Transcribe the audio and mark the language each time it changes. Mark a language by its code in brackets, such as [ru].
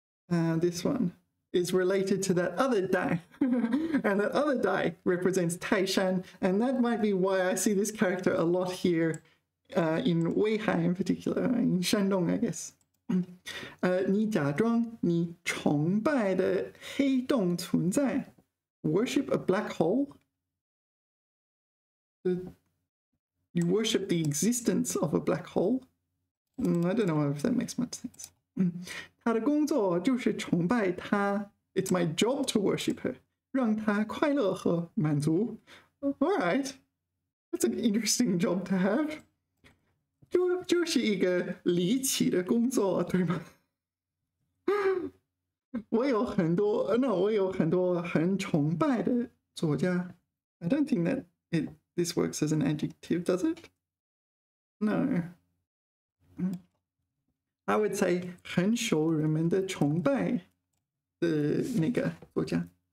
[en] This one is related to that other Dai. And that other Dai represents Taishan, and that might be why I see this character a lot here in Weihai in particular, in Shandong, I guess. [zh] 你假装你崇拜的黑洞存在 [en] worship a black hole? You worship the existence of a black hole? I don't know if that makes much sense. [zh] 他的工作就是崇拜他 [en] It's my job to worship her. [zh] 让他快乐和满足 [en] Alright, that's an interesting job to have. [zh] 就是一个离奇的工作，对吗？我有很多很崇拜的作家。 [en] I don't think that this works as an adjective, does it? No. I would say [zh] 很受人们的崇拜的那个作家。